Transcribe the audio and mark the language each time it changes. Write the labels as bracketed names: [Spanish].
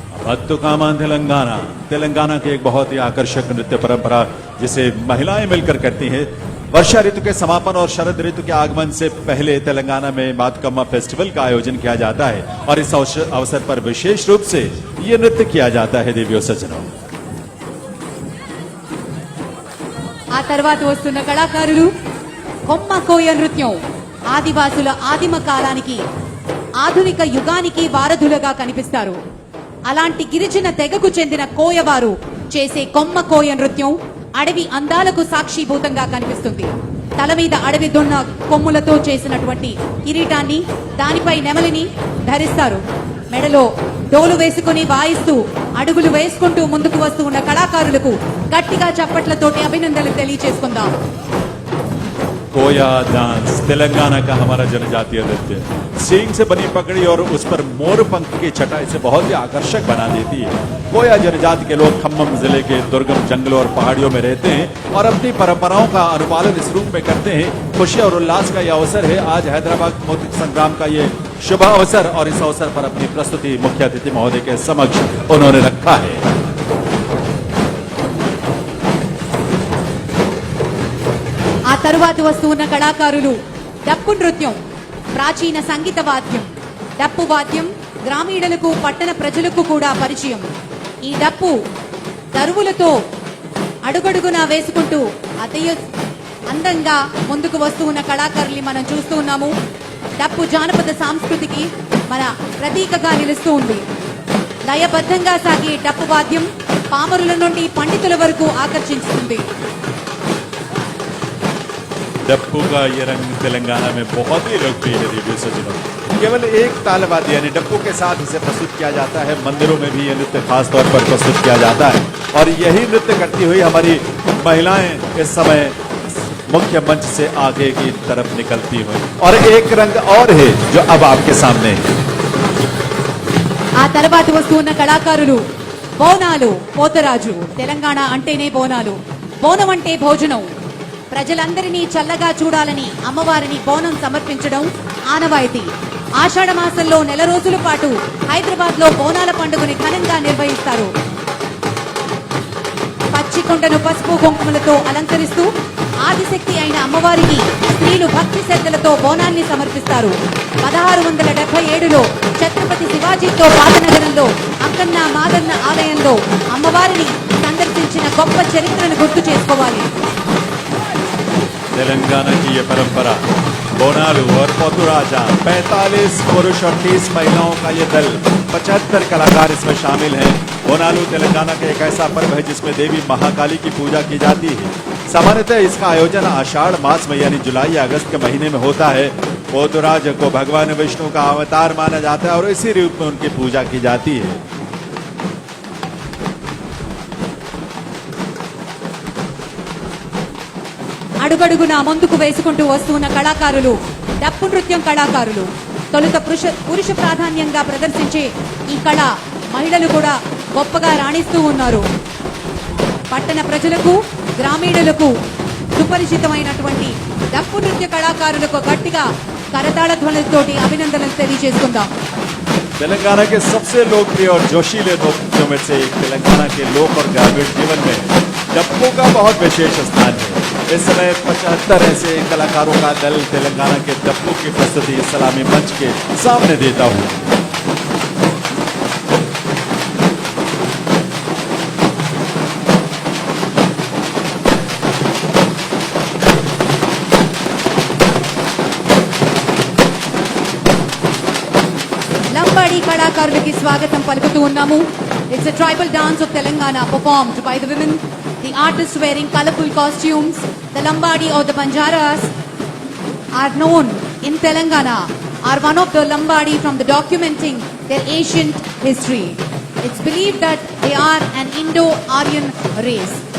[Hindi] बतुकामा तेलंगाना, तेलंगाना की एक बहुत ही आकर्षक नृत्य परंपरा जिसे महिलाएं मिलकर करती हैं। वर्षा ऋतु के समापन और शरद ऋतु के आगमन से पहले तेलंगाना में बातुकम्मा फेस्टिवल का आयोजन किया जाता है और इस अवसर पर विशेष रूप से ये नृत्य किया जाता है। देवियों सज्जनों, [Telugu] ఆ తర్వాత వస్తున్న కళాకారులు కొమ్మ కోయ నృత్యం ఆదివాసుల ఆదిమ కాలానికి ఆధునిక యుగానికి వారధులుగా కనిపిస్తారు. అలాంటి గిరిజన తెగకు చెందిన కోయవారు చేసే కొమ్మ కోయ నృత్యం అడవి అందాలకు సాక్షిభూతంగా కనిపిస్తుంది. తల మీద అడవి దున్న కొమ్ములతో చేసినటువంటి కిరీటాన్ని, దానిపై నెమలిని ధరిస్తారు. మెడలో డోలు వేసుకుని వాయిస్తూ అడుగులు వేసుకుంటూ ముందుకు వస్తూ ఉన్న కళాకారులకు గట్టిగా చప్పట్లతోటి అభినందనలు తెలియజేసుకుందాం. [Hindi] कोया डांस तेलंगाना का हमारा जनजातीय नृत्य, सींग से बनी पगड़ी और उस पर मोर पंख की छटाई से बहुत ही आकर्षक बना देती है। कोया जनजाति के लोग खम्मम जिले के दुर्गम जंगलों और पहाड़ियों में रहते हैं और अपनी परंपराओं का अनुपालन इस रूप में करते हैं। खुशी और उल्लास का यह अवसर है। आज हैदराबाद मुक्ति संग्राम का ये शुभ अवसर, और इस अवसर पर अपनी प्रस्तुति मुख्य अतिथि महोदय के समक्ष उन्होंने रखा है। [Telugu] ఆ తరువాత వస్తున్న కళాకారులు డప్పు నృత్యం, ప్రాచీన సంగీత వాద్యం. డప్పు వాద్యం గ్రామీణులకు పట్టణ ప్రజలకు కూడా పరిచయం. ఈ డప్పు దరువులతో అడుగడుగునా వేసుకుంటూ అందంగా ముందుకు వస్తూ ఉన్న కళాకారుల్ని మనం చూస్తూ ఉన్నాము. డప్పు జానపద సంస్కృతికి మన ప్రతీకగా నిలుస్తూ ఉంది. లయబద్ధంగా సాగే డప్పు వాద్యం పామరుల నుండి పండితుల వరకు ఆకర్షిస్తుంది. [Hindi] डप्पू का ये रंग तेलंगाना में बहुत ही लोकप्रिय है। देवी सज्जनों, केवल एक ताल वाद्य यानी डप्पू के साथ इसे प्रस्तुत किया जाता है। मंदिरों में भी यह नृत्य खास तौर पर प्रस्तुत किया जाता है और यही नृत्य करती हुई हमारी महिलाएं इस समय मुख्य मंच से आगे की तरफ निकलती हुई। और एक रंग और है जो अब आपके सामने है। [Telugu] ఆ తర్వాత వస్తున్న కళాకారులు బోనాలు పోతరాజు. తెలంగాణ అంటేనే బోనాలు. బోనం అంటే భోజనం. ప్రజలందరినీ చల్లగా చూడాలని అమ్మవారిని బోనం సమర్పించడం ఆనవాయితీ. ఆషాఢ మాసంలో నెల రోజుల పాటు హైదరాబాద్ లో బోనాల పండుగని ఘనంగా నిర్వహిస్తారు. పచ్చికొండను పసుపు కుంకుమలతో అలంకరిస్తూ ఆదిశక్తి అయిన అమ్మవారికి స్త్రీలు భక్తి శ్రద్ధలతో బోనాన్ని సమర్పిస్తారు. 1677లో ఛత్రపతి శివాజీతో పాతనగరంలో అక్కన్న మాదన్న ఆలయంలో అమ్మవారిని సందర్శించిన గొప్ప చరిత్రను గుర్తు చేసుకోవాలి. [Hindi] तेलंगाना की ये परंपरा बोनालू और पोतुराजा 45 पुरुष और 30 महिलाओं का ये दल 75 कलाकार इसमें शामिल हैं। बोनालू तेलंगाना का एक ऐसा पर्व है जिसमें देवी महाकाली की पूजा की जाती है। सामान्यतः इसका आयोजन आषाढ़ मास में यानी जुलाई या अगस्त के महीने में होता है। पोतुराज को भगवान विष्णु का अवतार माना जाता है और इसी रूप में उनकी पूजा की जाती है। [Telugu] అడుగడుగున ముందుకు వేసుకుంటూ వస్తున్న కళాకారులు డప్పు నృత్యం కళాకారులు. తొలుత పురుష ప్రాధాన్యంగా ప్రదర్శించే ఈ కళ మహిళలు కూడా గొప్పగా రాణిస్తూ ఉన్నారు. పట్టణ ప్రజలకు గ్రామీణులకు సుపరిచితమైనటువంటి డప్పు నృత్య కళాకారులకు గట్టిగా కరతాళ ధ్వనులతోటి అభినందనలు తెలియజేసుకుందాం. [Hindi] तेलंगाना के सबसे लोकप्रिय और जोशीले नृत्यों में से एक तेलंगाना के लोक और ग्रामीण जीवन में डप्पू का बहुत विशेष स्थान है। इस समय 75 ऐसे कलाकारों का दल तेलंगाना के डप्पू की प्रस्तुति सलामी मंच के सामने देता हूँ। [Telugu] లంబాడి కళాకారులకి స్వాగతం పలుకుతూ ఉన్నాము. [English] It's a tribal dance of Telangana performed by the women. The artists wearing colorful costumes. The Lambadi or the Banjaras are known in Telangana, are one of the Lambadi from the documenting their ancient history. It's believed that they are an Indo-Aryan race.